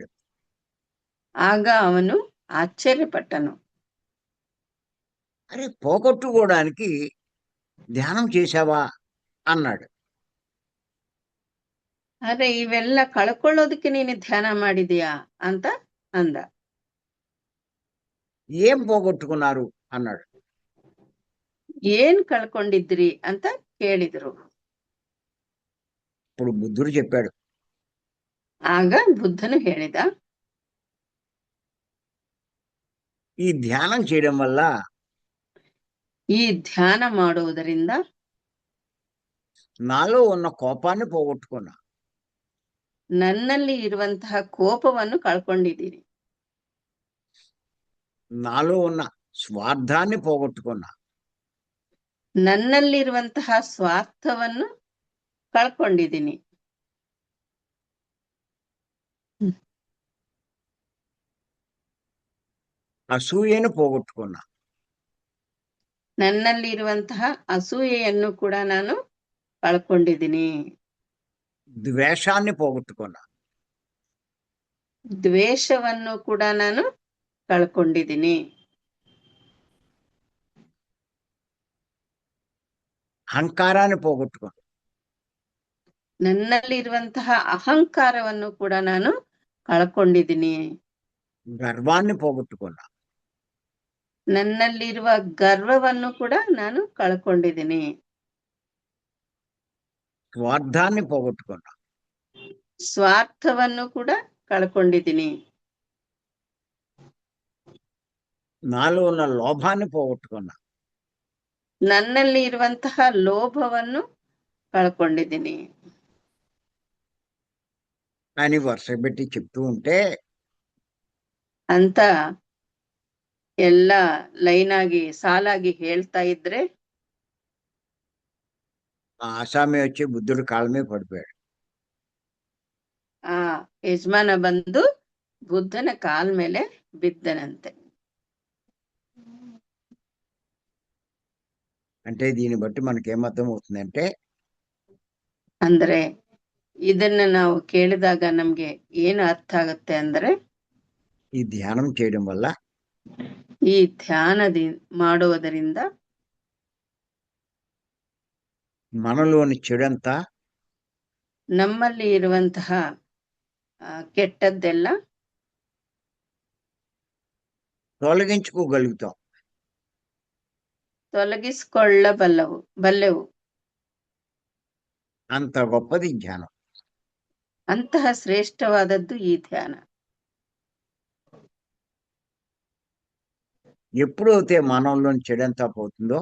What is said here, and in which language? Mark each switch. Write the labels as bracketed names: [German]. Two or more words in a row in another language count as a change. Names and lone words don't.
[Kannada] ಆಗ ಅವನು ಆಶ್ಚರ್ಯಪಟ್ಟನು. [Telugu] అరే, పోగొట్టుకోవడానికి ధ్యానం చేశావా అన్నాడు. [Kannada] ಅರೆ, ಇವೆಲ್ಲ ಕಳ್ಕೊಳ್ಳೋದಕ್ಕೆ ನೀನು ಧ್ಯಾನ ಮಾಡಿದೀಯಾ ಅಂತ ಅಂದ. [Telugu] ఏం పోగొట్టుకున్నారు అన్నాడు. [Kannada] ಏನ್ ಕಳ್ಕೊಂಡಿದ್ರಿ ಅಂತ ಕೇಳಿದ್ರು. [Telugu] ఇప్పుడు బుద్ధుడు చెప్పాడు, [Kannada] ಆಗ ಬುದ್ಧನು ಹೇಳಿದ, [Telugu] ఈ ధ్యానం చేయడం వల్ల [Kannada] ಈ ಧ್ಯಾನ ಮಾಡುವುದರಿಂದ [Telugu] నాలో ఉన్న కోపాన్ని పోగొట్టుకున్నా. [Kannada] ನನ್ನಲ್ಲಿ ಇರುವಂತಹ ಕೋಪವನ್ನು ಕಳ್ಕೊಂಡಿದ್ದೀನಿ. [Telugu] నాలో ఉన్న స్వార్థాన్ని పోగొట్టుకున్నా. [Kannada] ನನ್ನಲ್ಲಿರುವಂತಹ ಸ್ವಾರ್ಥವನ್ನು ಕಳ್ಕೊಂಡಿದ್ದೀನಿ. [Telugu] అసూయను పోగొట్టుకున్నా. [Kannada] ನನ್ನಲ್ಲಿರುವಂತಹ ಅಸೂಯೆಯನ್ನು ಕೂಡ ನಾನು ಕಳ್ಕೊಂಡಿದ್ದೀನಿ. [Telugu] ద్వేషాన్ని పోగొట్టుకున్నా. [Kannada] ದ್ವೇಷವನ್ನು ಕೂಡ ನಾನು ಕಳ್ಕೊಂಡಿದ್ದೀನಿ. [Telugu] అహంకారాన్ని పోగొట్టుకున్నా. [Kannada] ನನ್ನಲ್ಲಿರುವಂತಹ ಅಹಂಕಾರವನ್ನು ಕೂಡ ನಾನು ಕಳ್ಕೊಂಡಿದ್ದೀನಿ. [Telugu] గర్వాన్ని పోగొట్టుకున్నా. [Kannada] ನನ್ನಲ್ಲಿರುವ ಗರ್ವವನ್ನು ಕೂಡ ನಾನು ಕಳ್ಕೊಂಡಿದ್ದೀನಿ. [Telugu] స్వార్థాన్ని పోగొట్టుకున్నా. [Kannada] ಸ್ವಾರ್ಥವನ್ನು ಕೂಡ ಕಳ್ಕೊಂಡಿದ್ದೀನಿ. [Telugu] నాలో ఉన్న లోభాన్ని పోగొట్టుకున్నా. [Kannada] ನನ್ನಲ್ಲಿ ಇರುವಂತಹ ಲೋಭವನ್ನು ಕಳ್ಕೊಂಡಿದ್ದೀನಿ [Telugu] అని వరుస పెట్టి చెప్తూ ఉంటే [Kannada] ಅಂತ ಎಲ್ಲ ಲೈನ್ ಆಗಿ ಸಾಲಾಗಿ ಹೇಳ್ತಾ ಇದ್ರೆ [Telugu] ఆ ఆసామి వచ్చి బుద్ధుడి కాళ్ళ మీద పడిపోయాడు. [Kannada] ಆ ಯಜಮಾನ ಬಂದು ಬುದ್ಧನ ಕಾಲ್ ಮೇಲೆ ಬಿದ್ದನಂತೆ. [Telugu] అంటే దీన్ని బట్టి మనకేమర్థం అవుతుందంటే, [Kannada] ಅಂದ್ರೆ ಇದನ್ನ ನಾವು ಕೇಳಿದಾಗ ನಮ್ಗೆ ಏನು ಅರ್ಥ ಆಗುತ್ತೆ ಅಂದ್ರೆ, [Telugu] ఈ ధ్యానం చేయడం వల్ల [Kannada] ಈ ಧ್ಯಾನದಿ ಮಾಡುವುದರಿಂದ [Telugu] మనలోని చెడంతా [Kannada] ನಮ್ಮಲ್ಲಿ ಇರುವಂತಹ ಕೆಟ್ಟದ್ದೆಲ್ಲ [Telugu] తొలగించుకోగలుగుతాం. [Kannada] ಬಲ್ಲೆವು. [Telugu] అంత గొప్పది ధ్యానం. [Kannada] ಅಂತಹ ಶ್ರೇಷ್ಠವಾದದ್ದು ಈ ಧ್ಯಾನ. [Telugu] ఎప్పుడైతే మనలోని చెడంతా పోతుందో,